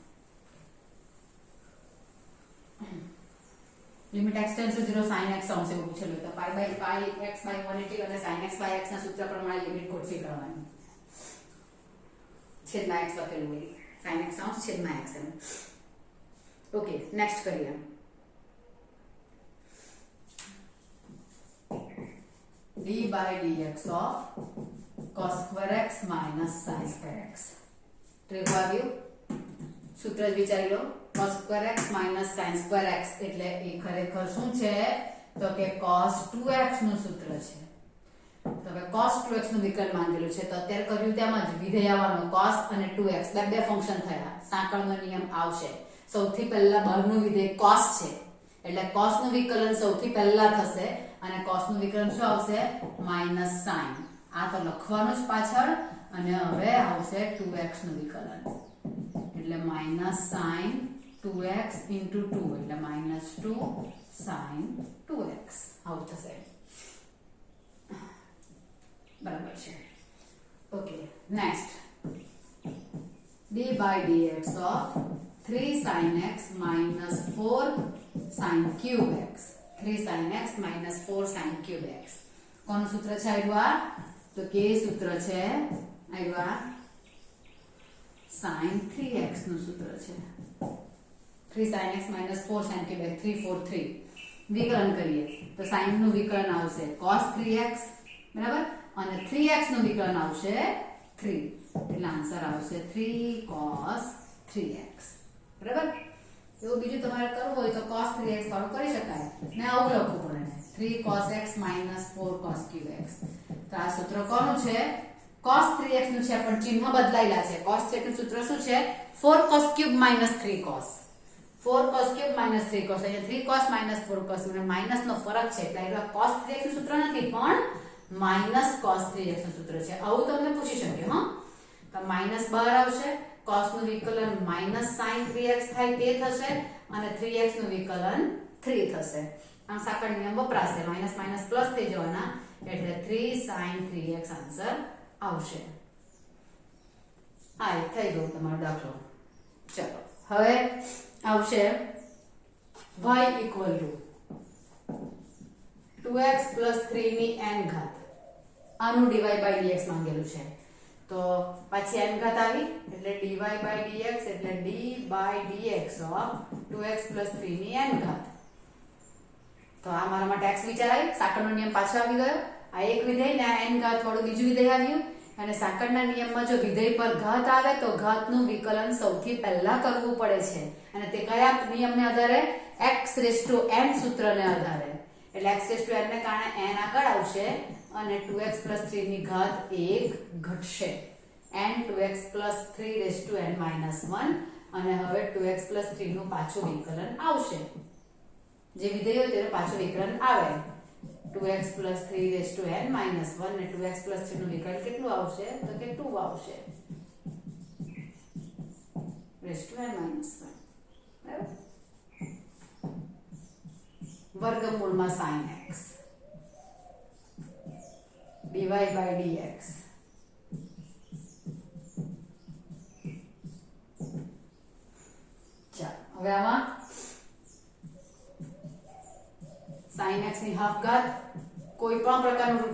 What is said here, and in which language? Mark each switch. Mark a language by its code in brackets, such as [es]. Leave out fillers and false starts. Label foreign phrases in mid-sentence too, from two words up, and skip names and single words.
[en] limit x tends to 0 [gu] sin x અંશ એવું પૂછેલું તો [en] pi x by 180 [gu] અને [en] sin x by x [gu] ના સૂત્ર પ્રમાણે લિમિટ ગોઠવી કરવાની. છેદમાં x લખેલું હોય, sin x અંશ છેદમાં x એમ. [en] okay, next [gu] કરીએ. [en] d by dx of cos square x minus sin square x. [gu] ત્રીજું આવ્યું, સૂત્ર જ વિચારી લો. [en] cos square x minus sin square x [gu] એટલે એ ખરેખર શું છે તો કે cos 2x નું સૂત્ર છે. તો હવે cos 2x નું વિકલન માંગેલું છે તો અત્યારે કર્યું તેમ જ વિધેય આવવાનો cos અને 2x બે ફંક્શન થયા. સાંકળનો નિયમ આવશે. સૌથી પહેલા બહારનું વિધેય cos છે એટલે cos નું વિકલન સૌથી પહેલા થશે અને cos નું વિકલન શું આવશે, [en] minus sin. [gu] આ તો લખવાનું જ પાછળ. અને હવે આવશે 2x નું વિકલન એટલે [en] minus sin 2x into 2 [gu] એટલે [en] minus 2 sin 2x [gu] આવું થશે. બરાબર છે. [en] okay, next d by dx of 3 sin x minus 4 sin cube x. 3 sin x minus 4 sin cube x. [gu] કોનું સૂત્ર છે આવ્યું? તો કે સૂત્ર છે આવ્યું sin 3x નું સૂત્ર છે. [en] 3 sin x minus 4 sin cube x. [gu] 3 4 3 વિકલન કરીએ તો sin નું વિકલન આવશે cos 3x બરાબર, અને 3x નું વિકલન આવશે 3, એટલે આન્સર આવશે 3 cos 3x બરાબર. એવું બીજું તમારે કરવું હોય તો cos 3x વાળું કરી શકાય ને આવું લખવું પડે [en] 3 cos x minus 4 cos cube x. [gu] તો આ સૂત્ર કોનું છે? cos 3x નું છે, પણ ચિહ્ન બદલાયેલા છે. [en] cos 3x [gu] નું સૂત્ર શું છે? [en] 4 cos cube minus 3 cos. 4 cos cube minus 3 cos. [gu] અહીંયા [en] 3 cos minus 4 cos [gu] અને માઈનસ નો ફરક છે એટલે આ cos 3x નું સૂત્ર નથી પણ [en] minus cos 3x [gu] નું સૂત્ર છે. આવું તમને પૂછી શકે. હા, તો માઈનસ બહાર આવશે, cos નું વિકલન [en] minus sin 3x [gu] થાય તે થશે અને 3x નું વિકલન 3 થશે. આમ સાંકળ નિયમ વપરાશે, [en] minus minus plus [gu] થઈ જવાના એટલે 3 sin 3x આન્સર આવશે. આ એક થઈ ગયો તમારો દાખલો. ચલો હવે આવશે [en] y equal to 2x plus 3 [gu] ની n ઘાત. આનું dy by dx માંગેલું છે તો પાછી n ઘાત આવી એટલે dy by dx એટલે [en] d by dx of 2x plus 3 [gu] ની n ઘાત. તો આ મારા માટે x વિચાર આવી, સાંકળનો નિયમ પાછો આવી ગયો. આ એક વિધેય ને આ n ઘાત વાળું બીજું વિધેય આવ્યું અને સાંકળના નિયમમાં જો વિધેય પર ઘાત આવે તો ઘાતનું વિકલન સૌથી પહેલા કરવું પડે છે અને તે કયા નિયમને આધારે? [en] x raised to n [gu] સૂત્રને આધારે. એટલે [en] x raised to n [gu] ને કારણે n આગળ આવશે અને [en] 2x plus 3 [gu] ની ઘાત 1 ઘટશે. [en] n 2x plus 3 raised to n minus 1 [gu] અને હવે [en] 2x plus 3 [gu] નું પાછું વિકલન આવશે. જે વિધેય હોય તેનું પાછું વિકલન આવે [en] 2x plus 3 raised to n minus 1 [gu] ને [en] 2x plus 3 [gu] નું વિકલન કેટલું આવશે? તો કે 2 આવશે [en] raised to n minus 1 [gu] બરાબર. વર્ગમૂળમાં [en] sin x dy by dx. [gu] ચાલો હવે આમાં sin x ની હાફ ઘાત કોઈ પણ પ્રકારનું રૂટ.